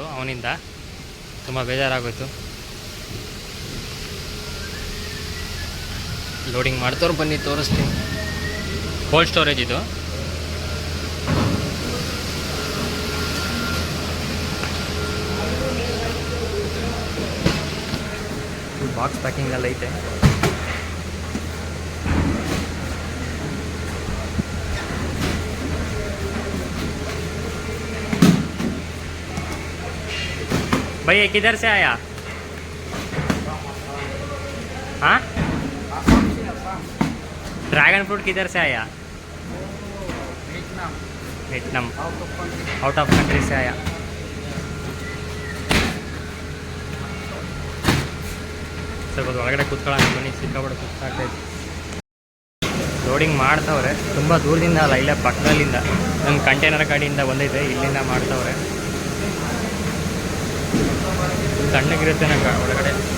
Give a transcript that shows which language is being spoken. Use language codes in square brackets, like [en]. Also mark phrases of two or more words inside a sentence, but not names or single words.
[kn] ಅವನಿಂದ ತುಂಬ ಬೇಜಾರಾಗೋಯ್ತು. ಲೋಡಿಂಗ್ ಮಾಡ್ತವ್ರು ಬನ್ನಿ ತೋರಿಸ್ತೀನಿ. [en] cold storage [kn] ಇದು. [en] box packing [kn] ಎಲ್ಲ ಐತೆ. [hi] भैया किधर से आया? हाँ, [en] dragon fruit [hi] किधर से आया? वियतनाम, [en] out of country [hi] से आया. [kn] ಸ್ವಲ್ಪ ಒಳಗಡೆ ಕೂತ್ಕೊಳ್ಳೋಣ ಬನ್ನಿ, ಸಿಕ್ಕಾಬಿಟ್ಟು ಕೂತ್ಕಾಗ್ತೈತೆ. ಲೋಡಿಂಗ್ ಮಾಡ್ತವ್ರೆ, ತುಂಬ ದೂರದಿಂದ ಅಲ್ಲ, ಇಲ್ಲೇ ಪಕ್ಕದಲ್ಲಿಂದ ನನ್ನ ಕಂಟೈನರ್ ಗಾಡಿಯಿಂದ ಬಂದೈತೆ, ಇಲ್ಲಿಂದ ಮಾಡ್ತವ್ರೆ. ತಣ್ಣಗಿರುತ್ತೆ ನಂಗೆ ಒಳಗಡೆ.